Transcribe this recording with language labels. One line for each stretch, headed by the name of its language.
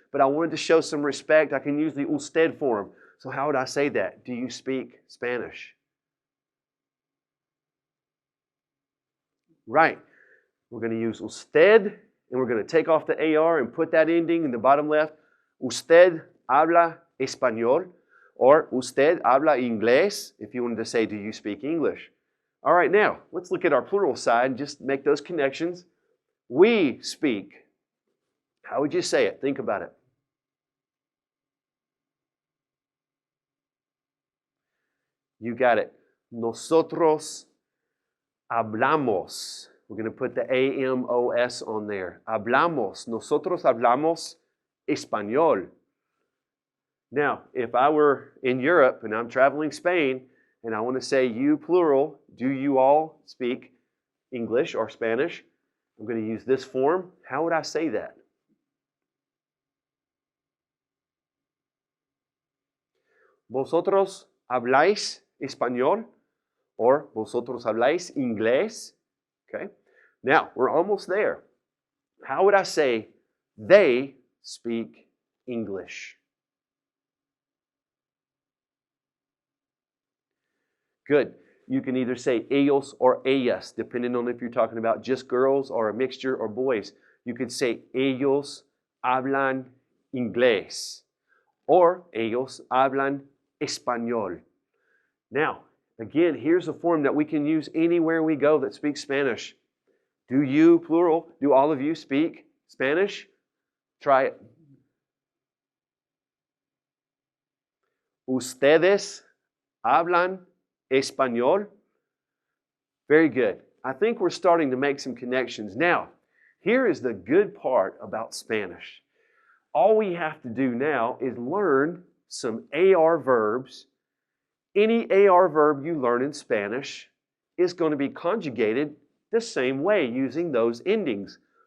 English: But I wanted to show some respect. I can use the usted form. So how would I say that? Do you speak Spanish? Right. We're going to use usted, and we're going to take off the AR and put that ending in the bottom left.
Spanish: Usted habla español,
English: or
Spanish: usted habla inglés,
English: if you wanted to say, do you speak English? All right, now, let's look at our plural side and just make those connections. We speak. How would you say it? Think about it. You got it.
Spanish: Nosotros hablamos.
English: We're going to put the A-M-O-S on there.
Spanish: Hablamos. Nosotros hablamos español.
English: Now, if I were in Europe and I'm traveling Spain and I want to say you plural, do you all speak English or Spanish? I'm going to use this form. How would I say that?
Spanish: Vosotros habláis español? Or vosotros habláis inglés?
English: Okay. Now, we're almost there. How would I say they speak English? Good. You can either say ellos or ellas, depending on if you're talking about just girls or a mixture or boys. You could say
Spanish: ellos hablan inglés
English: or
Spanish: ellos hablan español.
English: Now, again, here's a form that we can use anywhere we go that speaks Spanish. Do you, plural, do all of you speak Spanish? Try it.
Spanish: Ustedes hablan español?
English: Very good. I think we're starting to make some connections. Now, here is the good part about Spanish. All we have to do now is learn some AR verbs. Any AR verb you learn in Spanish is going to be conjugated the same way using those endings.